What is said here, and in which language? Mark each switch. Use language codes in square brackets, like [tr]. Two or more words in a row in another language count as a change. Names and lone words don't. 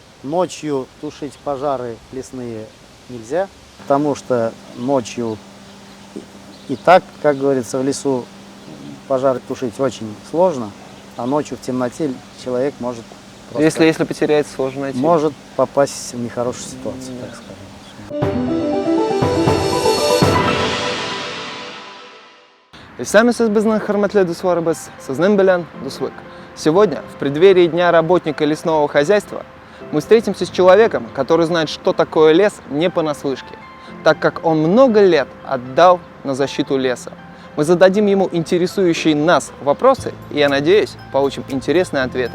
[ru] Ночью тушить пожары лесные нельзя, потому что ночью и так, как говорится, в лесу пожары тушить очень сложно, а ночью в темноте человек может просто Если потеряется, сложно найти. может попасть в нехорошую ситуацию, так скажем. [tt] Исәмесез безнең хөрмәтле дусларыбыз, сезнең белән Дуслык. [ru] Сегодня, в преддверии Дня работника лесного хозяйства, мы встретимся с человеком, который знает, что такое лес не понаслышке, так как он много лет отдал на защиту леса. Мы зададим ему интересующие нас вопросы и, я надеюсь, получим интересные ответы.